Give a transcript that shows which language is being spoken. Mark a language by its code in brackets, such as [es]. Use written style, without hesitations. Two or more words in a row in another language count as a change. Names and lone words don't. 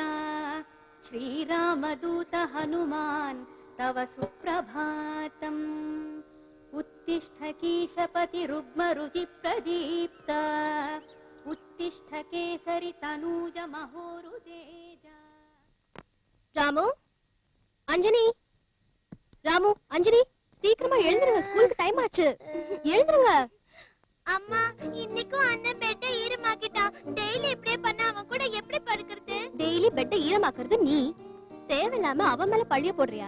[sa] श्रीरामदूत हनुमान् तव सुप्रभातम्. उत्तिष्ठ कीशपति रुग्म रुचि प्रदीप्ता. उत्तिष्ठ केसरि तनूज महोरुतेजा. [ta] ராமு, அஞ்சனி, ராமு, அஞ்சனி, சீக்கிரமா எழுந்துருங்க, [en] schoolukku time [ta] ஆச்சு. எழுந்துருங்க. அம்மா, இன்னைக்கும் அண்ணன் பெட்ட ஈரமாக்கிட்டான். டெய்லி இப்படியே பண்ண அவன் கூட எப்படி படுக்கிறது? [en] daily bedai [ta] ஈரமாக்குறது நீ. தேவையில்லாம அவன் மேல பழிய போடுறியா?